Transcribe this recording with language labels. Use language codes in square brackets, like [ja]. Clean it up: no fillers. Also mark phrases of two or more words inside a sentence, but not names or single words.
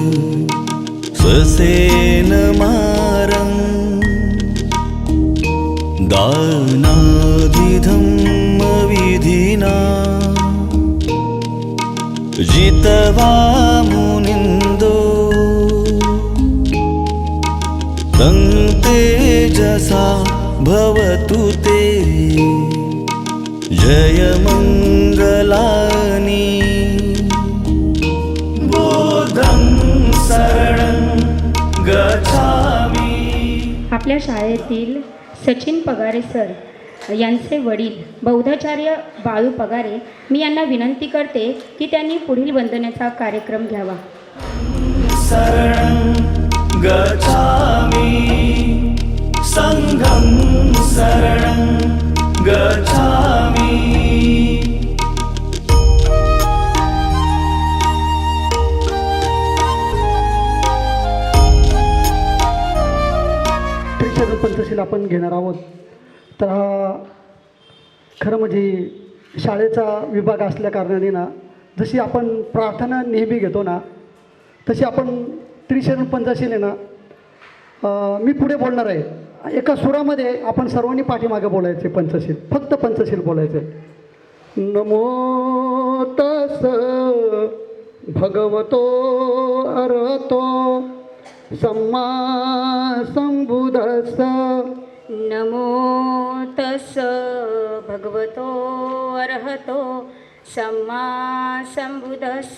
[pi] ससेनमारं दानादिधम्मविधिना जितवा मुनिन्दो तं तेजसा भवतु ते जयमङ्गलानि. बोधं शरणं गच्छामि. [mr] आपल्या शाळेतील सचिन पगारे सर यांचे वडील बौद्धाचार्य बाळू पगारे, मी यांना विनंती करते की त्यांनी पुढील वंदनेचा कार्यक्रम घ्यावा. [pi] शरणं गच्छामि संघं शरणं गच्छामि. [mr] त्रिशरण पंचशील आपण घेणार आहोत. तर हा खरं म्हणजे शाळेचा विभाग असल्या कारणाने ना, जशी आपण प्रार्थना नेहमी घेतो ना, तशी आपण त्रिशरण पंचशील आहे ना, मी पुढे बोलणार आहे. एका सुरामध्ये आपण सर्वांनी पाठीमागे बोलायचे पंचशील, फक्त पंचशील बोलायचे. [pi] नमो तस भगवतो अरहतो सम्मा संबुद्धस्स. नमो तस् भगवतो अर्हतो सम्मा संबुद्धस्स.